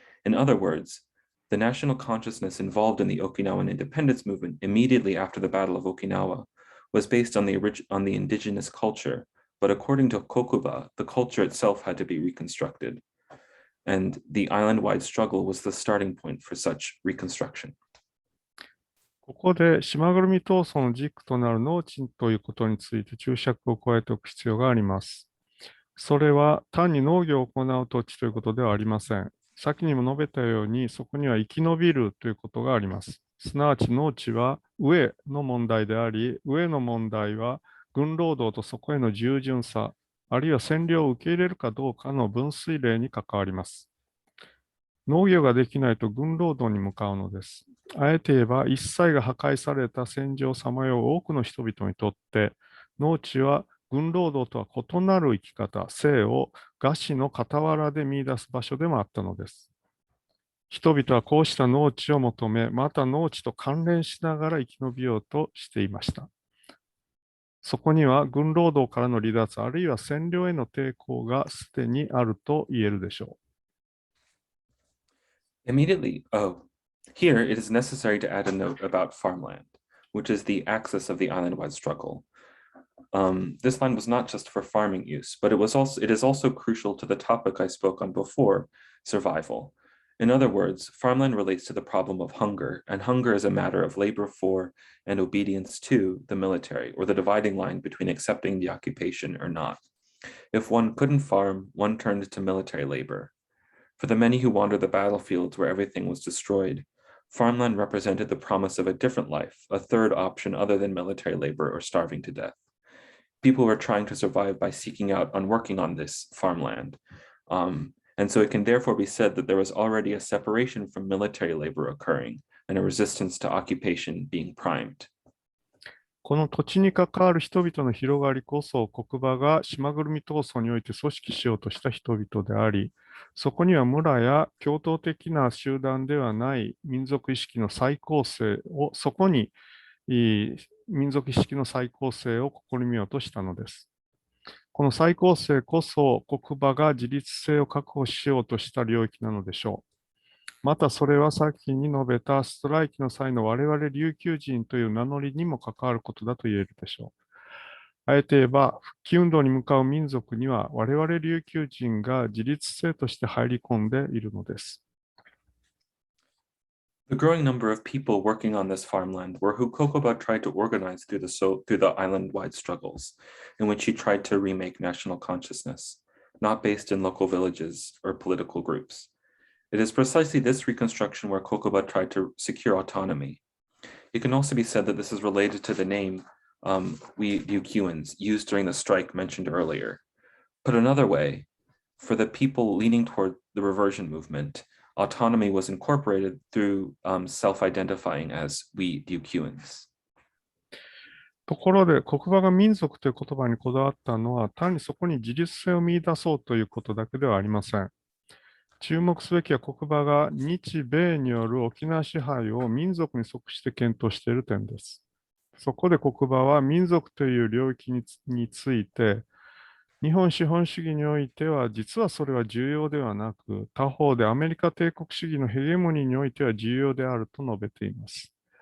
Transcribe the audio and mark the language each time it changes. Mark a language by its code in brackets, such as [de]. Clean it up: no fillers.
[en] In other words, the national consciousness involved in the Okinawan independence movement immediately after the Battle of Okinawa was based on the indigenous culture, but according to Kokuba, the culture itself had to be reconstructed. And the island-wide struggle was the starting point for such reconstruction. [ja] ここで島ぐるみ闘争の軸となる農地ということについて注釈を加えておく必要があります。それは単に農業を行う土地ということではありません。先にも述べたように、そこには生き延びるということがあります。すなわち農地は上の問題であり、上の問題は軍労働とそこへの従順さ、あるいは占領を受け入れるかどうかの分水嶺に関わります。農業ができないと軍労働に向かうのです。あえて言えば、一切が破壊された戦場をさまよう多くの人々にとって、農地は軍労働とは異なる生き方、生を餓死の傍らで見出す場所でもあったのです。人々はこうした農地を求め、また農地と関連しながら生き延びようとしていました。そこには軍労働からの離脱、あるいは占領への抵抗がすでにあると言えるでしょう。 [en] Here it is necessary to add a note about farmland, which is the axis of the island-wide struggle. This land was not just for farming use, but it is also crucial to the topic I spoke on before, survival. In other words, farmland relates to the problem of hunger, and hunger is a matter of labor for and obedience to the military, or the dividing line between accepting the occupation or not. If one couldn't farm, one turned to military labor. For the many who wandered the battlefields where everything was destroyed, farmland represented the promise of a different life, a third option other than military labor or starving to death. People were trying to survive by seeking out and working on this farmland. And so it can therefore be said that there was already a separation from military labor occurring and a resistance to occupation being primed. [ja] この土地に関わる人々の広がりこそ、国場が島ぐるみ闘争において組織しようとした人々であり、そこには村や共同的な集団ではない民族意識の再構成を、そこに民族意識の再構成を試みようとしたのです。この再構成こそ国場が自立性を確保しようとした領域なのでしょう。またそれは先に述べたストライキの際の我々琉球人という名乗りにも関わることだと言えるでしょう。あえて言えば、復帰運動に向かう民族には我々琉球人が自立性として入り込んでいるのです。 [en] The growing number of people working on this farmland were who Kokuba tried to organize through the island-wide struggles, in which he tried to remake national consciousness, not based in local villages or political groups. It is precisely this reconstruction where Kokuba tried to secure autonomy. It can also be said that this is related to the name we Ryukyuans used during the strike mentioned earlier. Put another way, for the people leaning toward the reversion movement, autonomy was incorporated through self-identifying as we Ryukyuans. [ja] ところで、国場が民族という言葉にこだわったのは、単にそこに自立性を見出そうということだけではありません。注目すべきは国場が日米による沖縄支配を民族に即して検討している点です。そこで国場は民族という領域について、日本資本主義においては実はそれは重要ではなく、他方でアメリカ帝国主義のヘゲモニーにおいては重要であると述べています。